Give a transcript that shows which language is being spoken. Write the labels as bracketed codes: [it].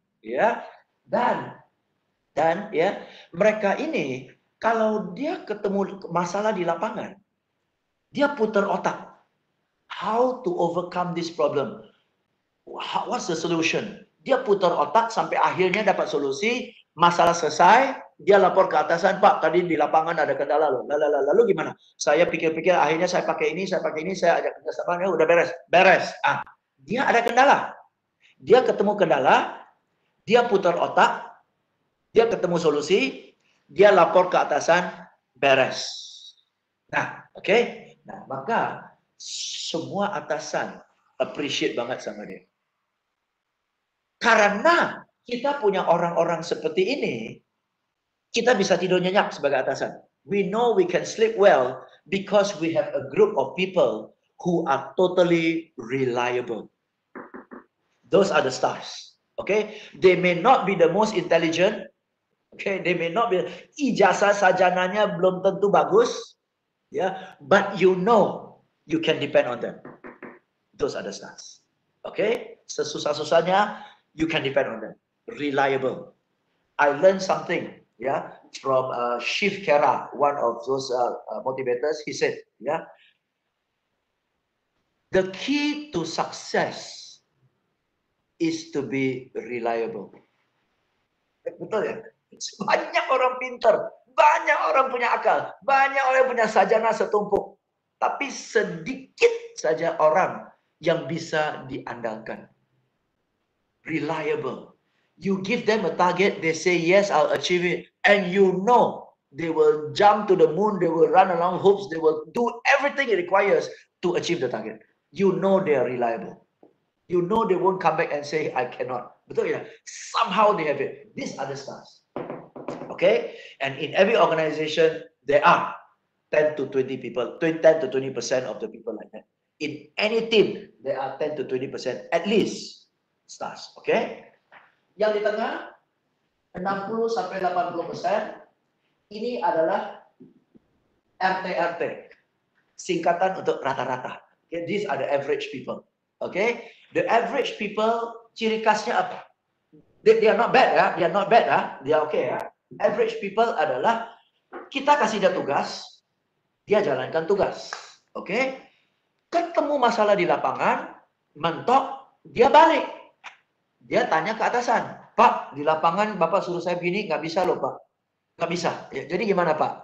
[id] Ya, dan ya mereka ini kalau dia ketemu masalah di lapangan, dia putar otak. [en] How to overcome this problem? What's the solution? [id] Dia putar otak sampai akhirnya dapat solusi, masalah selesai, dia lapor ke atasan, Pak, tadi di lapangan ada kendala loh. Lalu gimana? Saya pikir-pikir, akhirnya saya pakai ini, saya ajak kerjasama, ya udah beres. Dia ada kendala. Dia ketemu kendala, dia putar otak, dia ketemu solusi, dia lapor ke atasan, beres. Nah, oke. Nah, maka semua atasan appreciate banget sama dia. Karena kita punya orang-orang seperti ini, kita bisa tidur nyenyak sebagai atasan. [en] We know we can sleep well because we have a group of people who are totally reliable. Those are the stars. Okay? They may not be the most intelligent. Okay? They may not be, [id] ijazah sarjananya belum tentu bagus. [en] Yeah, but you know you can depend on them. Those are the stars. Okay? [id] Sesusah-susahnya, [en] you can depend on them. Reliable. I learned something, from Shiv Khera, one of those motivators. He said, the key to success is to be reliable. [id] Betul ya? Banyak orang pintar, banyak orang punya akal, banyak orang punya sarjana setumpuk. Tapi sedikit saja orang yang bisa diandalkan. [en] Reliable. You give them a target, they say, yes, I'll achieve it. And you know they will jump to the moon, they will run along hoops, they will do everything it requires to achieve the target. You know they are reliable. You know they won't come back and say, I cannot. [id] Betul ya? [en] Somehow they have it. These are the stars. Okay? And in every organization, there are 10 to 20 people, 10 to 20% of the people like that. In any team, there are 10 to 20% at least stars. Okay? [id] Yang di tengah, 60 sampai 80%, ini adalah RT-RT. Singkatan untuk rata-rata. [en] Okay, these are the average people. Okay, the average people [id] ciri khasnya apa? [en] They are not bad ya, they are not bad ya, they are okay ya. [id] Average people adalah kita kasih dia tugas, dia jalankan tugas. Oke, ketemu masalah di lapangan, mentok, dia balik. Dia tanya ke atasan, Pak, di lapangan Bapak suruh saya begini, nggak bisa loh Pak. Nggak bisa. Ya, jadi gimana Pak?